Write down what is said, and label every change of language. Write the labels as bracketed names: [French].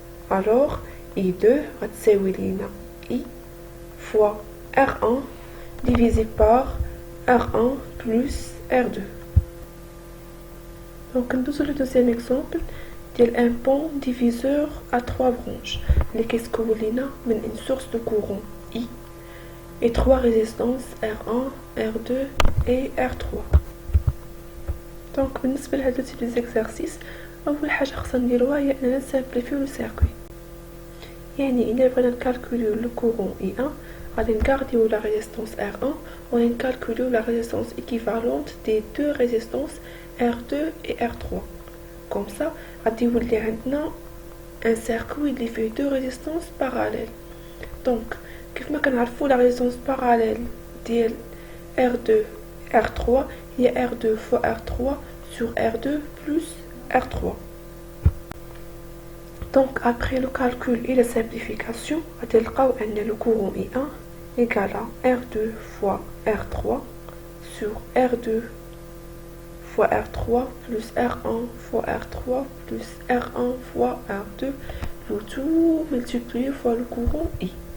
[French] Alors I2 va [Arabic] تساوي لينا [French] I fois R1 divisé par R1 plus R2. Donc nous le deuxième exemple ديال un pont diviseur à 3 branches [Arabic] اللي كيتكون لينا [French] من une source de courant I et 3 résistances R1, R2 et R3. [Arabic] دونك بالنسبه لهذا تيب ليزيكزارسيس اول حاجه خصنا نديروها هي اننا نسامبليفيو لو سيركوي. يعني الا بغينا نكالكوليو لو كورون I1 غادي نكارديو لا ريزيستانس R1 وغادي نكالكوليو لا ريزيستانس ايكيفالونت دي دو ريزيستانس R2 et R3. كوم سا غادي يولي عندنا ان سيركوي اللي فيه دو ريزيستانس باراليل. دونك كيف ما كنعرفوا لا ريزيستانس باراليل ديال R2 R3 هي [French] R2 fois R3 sur R2 plus R3. Donc après le calcul et la simplification, on va le courant I1 égale à R2 fois R3 sur R2 fois R3 plus R1 fois R3 plus R1 fois R2, le tout multiplié fois le courant I.